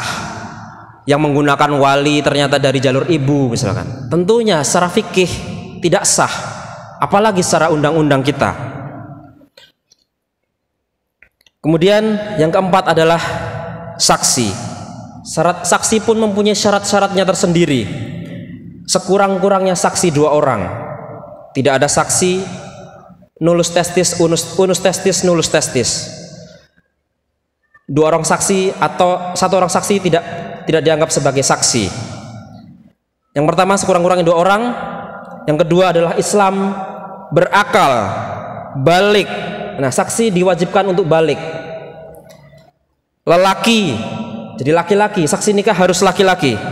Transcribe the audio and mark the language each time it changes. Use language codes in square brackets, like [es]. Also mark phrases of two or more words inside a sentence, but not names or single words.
[id] Yang menggunakan wali ternyata dari jalur ibu misalkan, tentunya secara fikih tidak sah, apalagi secara undang-undang kita. Kemudian yang keempat adalah saksi. Syarat saksi pun mempunyai syarat-syaratnya tersendiri. Sekurang-kurangnya saksi 2 orang. Tidak ada saksi [la] nullus testis, unus testis, nullus testis. [id] 2 orang saksi atau 1 orang saksi tidak dianggap sebagai saksi. Yang pertama sekurang-kurangnya 2 orang. Yang kedua adalah Islam, berakal, balik. Nah, saksi diwajibkan untuk balik. Lelaki, jadi laki-laki, saksi nikah harus laki-laki.